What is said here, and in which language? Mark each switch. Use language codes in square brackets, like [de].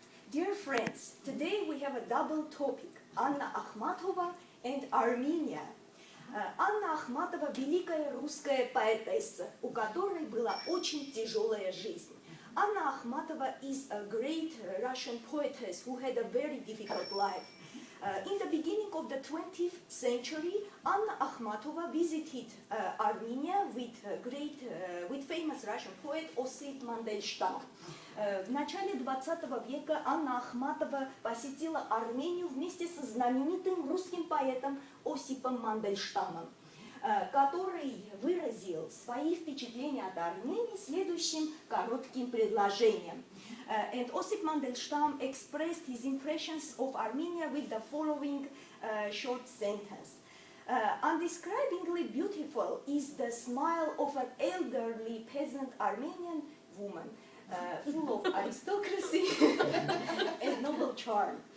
[en] Dear friends, today we have a double topic, Anna Akhmatova and Armenia. [ru] Анна Ахматова – великая русская поэтесса, у которой была очень тяжелая жизнь. [en] Anna Akhmatova is a great Russian poetess who had a very difficult life. In the beginning of the 20th century, Anna Akhmatova visited Armenia with famous Russian poet Осип Мандельштам. [ru] В начале 20 века Анна Ахматова посетила Армению вместе со знаменитым русским поэтом Осипом Мандельштамом, который выразил свои впечатления от Армении следующим коротким предложением. [en] And Osip Mandelstam expressed his impressions of Armenia with the following short sentence. Undescribably beautiful is the smile of an elderly peasant Armenian woman, full of aristocracy and noble charm.